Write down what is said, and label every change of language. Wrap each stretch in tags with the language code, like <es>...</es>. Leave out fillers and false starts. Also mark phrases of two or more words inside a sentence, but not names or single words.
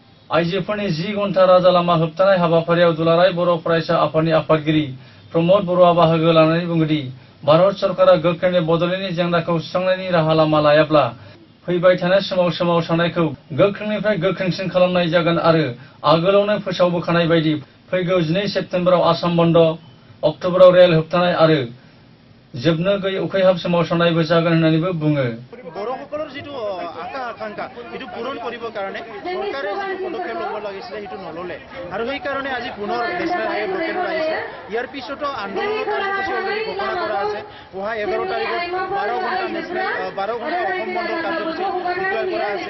<brx>आइजोफोरनि 10 घन्टा राजा लामा होबथानाय हाबाफारियाव दुलाराय बर' फरायसा आफादनि आफादगिरि प्रमद बर'आ बाहागो लानानै बुङोदि भारत सरकारा गोख्रैनो बड'लेण्डनि जेंनाखौ सुस्रांनायनि राहा लामा लायाब्ला फैबाय थानाय समाव सोमावसारनायखौ गोख्रोंनिफ्राय गोख्रोंसिन खालामनाय जागोन आरो आगोलावनो फोसावबोखानाय बायदि फैगौ 12 सेप्तेम्बराव आसाम बन्द, अक्ट'बराव रेल होबथानाय आरो जोबनो गैयै उखैहाब सोमावसारनायबो जागोन होननानैबो बुङो।</brx> <as>বড়োসকলৰ যিটো আশা আকাংক্ষা সেইটো পূৰণ কৰিবৰ কাৰণে চৰকাৰে যিটো পদক্ষেপ ল'ব লাগিছিলে সেইটো নল'লে আৰু সেইকাৰণে আজি পুনৰ</as> <en>national highway blockade</en> <as>আহিছে। ইয়াৰ পিছতো আন্দোলনৰ কাৰ্যসূচী অলৰেডি ঘোষণা কৰা আছে। অহা 11 তাৰিখত 12 ঘণ্টা অসম বন্ধৰ কাৰ্যসূচী ডিক্লেয়াৰ কৰা আছে।</as>